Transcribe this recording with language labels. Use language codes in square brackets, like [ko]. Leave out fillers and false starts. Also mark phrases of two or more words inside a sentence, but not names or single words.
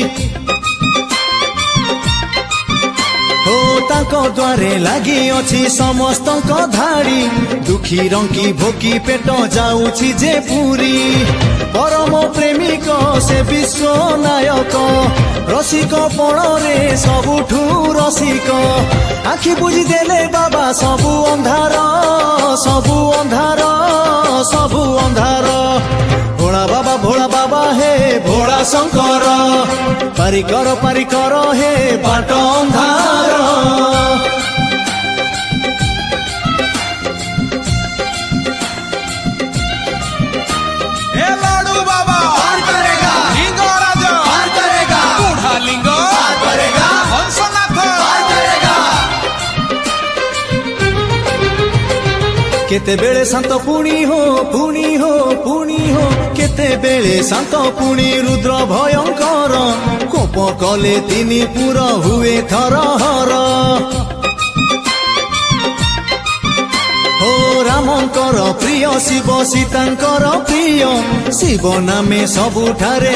[or] ହୋ ତାଙ୍କ ଦ୍ୱାରେ ଲାଗି ଅଛି ସମସ୍ତଙ୍କ ଧାଡ଼ି ଦୁଃଖୀ ରଙ୍କି ଭୋକି ପେଟ ଯାଉଛି ଯେ ପୁରୀ ପରମ ପ୍ରେମିକ ସେ ବିଶ୍ୱ ନାୟକ ରସିକ ପଣରେ ସବୁଠୁ ରସିକ ଆଖି ବୁଝି ଦେଲେ ବାବା ସବୁ ଅନ୍ଧାର ଭୋଳା ବାବା ହେ ଭୋଳା ଶଙ୍କର ପାରି କର ହେ ବାଟ ଅନ୍ଧାର [hi] ए लाडू बाबा पार करेगा लिंगराज पार करेगा बूढ़ा लिंग पार करेगा हंसनाथ पार करेगा [or] କେତେବେଳେ ଶାନ୍ତ ପୁଣି ହୋ କେତେବେଳେ ଶାନ୍ତ ପୁଣି ରୁଦ୍ର ଭୟଙ୍କର କୋପ କଲେ ତିନି ପୁର ହୁଏ ଥରହର ହୋ ରାମଙ୍କର ପ୍ରିୟ ଶିବ ସୀତାଙ୍କର ପ୍ରିୟ ଶିବ ନାମେ ସବୁଠାରେ